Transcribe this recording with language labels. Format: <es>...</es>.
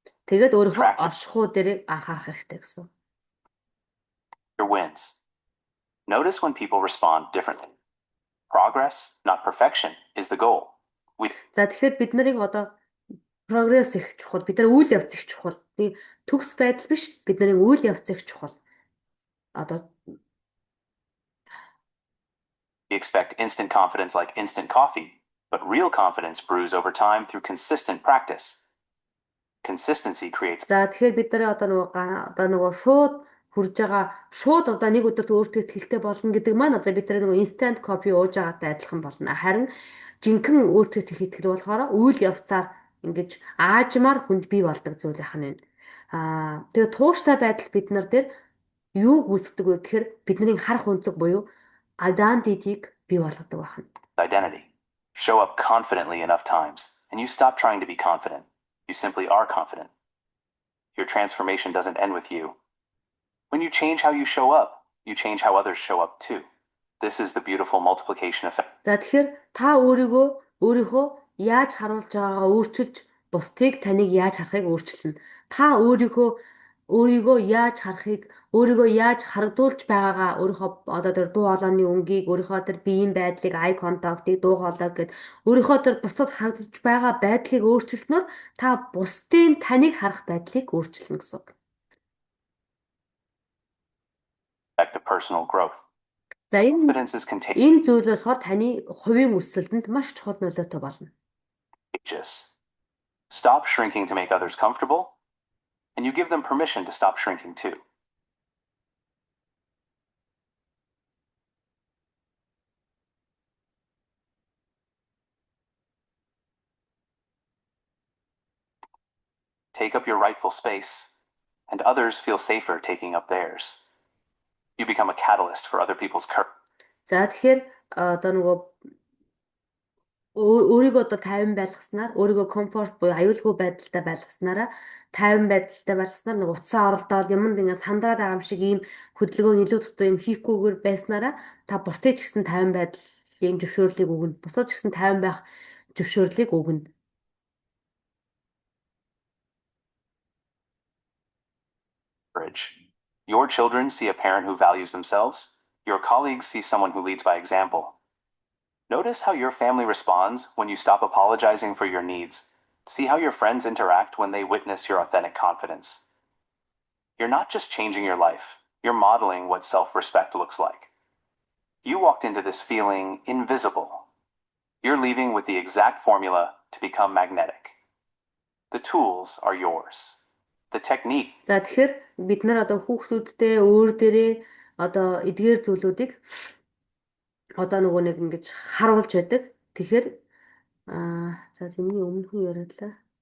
<mn>Тэгээд өөрийнхөө оршихуй дээр анхаарах хэрэгтэй гэсэн.</mn> <en>Your wins. Notice when people respond differently. Progress, not perfection, is the goal.</en> <mn>За тэгэхээр бид нарыг одоо прогресс их чухал, бид нар үйл явц их чухал. Төгс байдал биш, бид нарын үйл явц их чухал. Одоо</mn> <en>We expect instant confidence like instant coffee, but real confidence brews over time through consistent practice. Consistency creates.</en> <mn>За тэгэхээр бид нар одоо нөгөө шууд хурж байгаа шууд одоо нэг өдөрт өөртөө ихтэй болно гэдэг маань одоо бид нар нөгөө</mn> <en>instant coffee</en> <mn>ууж байгаатай адилхан болно. Харин жинхэнэ өөртөө их итгэл болохоор үйл явцаар ингэж аажмаар хүнд бий болдог зүйл байх нь. Тэгээд тууштай байдал бид нар дээр юуг үүсгдэг вэ гэхээр бидний харах өнцөг буюу identity-г бий болгодог байна.</mn> <en>Identity. Show up confidently enough times, and you stop trying to be confident. You simply are confident. Your transformation doesn't end with you. When you change how you show up, you change how others show up too. This is the beautiful multiplication effect.</en> <mn>За тэгэхээр та өөрийнхөө яаж харуулж байгаагаа өөрчилж, бусдыг таныг яаж харахыг өөрчилнө. Та өөрийнхөө өөрийгөө яаж харахыг, өөрийгөө яаж харагдуулж байгаагаа, өөрийнхөө одоо тэр дуу хоолойны өнгийг, өөрийнхөө тэр биеийн байдлыг,</mn> <en>eye contact-</en> <mn>ыг, дуу хоолой гэд өөрийнхөө тэр бусдад харагдаж байгаа байдлыг өөрчилснөөр та бусдын таныг харах байдлыг өөрчилнө гэсэн үг.</mn> <en>Back to personal growth. За Confidence is</en> <mn>энэ зүйл болохоор таны хувийн өсөлтөнд маш чухал нөлөөтэй болно.</mn> <en>contagious. Stop shrinking to make others comfortable, and you give them permission to stop shrinking too. Take up your rightful space, and others feel safer taking up theirs. You become a catalyst for other people's courage.</en> <mn>За тэгэхээр одоо нөгөө өөрийгөө одоо тайван байлгаснаар, өөрийгөө комфорт буюу аюулгүй байдалтай байлгаснараа, тайван байдалтай байлгаснаар нэг утсаа оролдоод юмд ингээд сандраад байгаа юм шиг ийм хөдөлгөөн илүү дутуу юм хийхгүйгээр байснараа та бусдыг ч гэсэн тайван байдлын зөвшөөрлийг өгнө. Бусдад ч гэсэн тайван байх зөвшөөрлийг өгнө.</mn> <en>Your children see a parent who values themselves. Your colleagues see someone who leads by example. Notice how your family responds when you stop apologizing for your needs. See how your friends interact when they witness your authentic confidence. You're not just changing your life, you're modeling what self-respect looks like. You walked into this feeling invisible. You're leaving with the exact formula to become magnetic. The tools are yours. The technique.</en> <mn>За тэгэхээр бид нар одоо хүүхдүүдтэй өөр дээрээ одоо эдгээр зүйлүүдийг одоо нөгөө нэг ингэж харуулж байдаг. Тэгэхээр за зэмний өмнөхөн яриадлаа.</mn>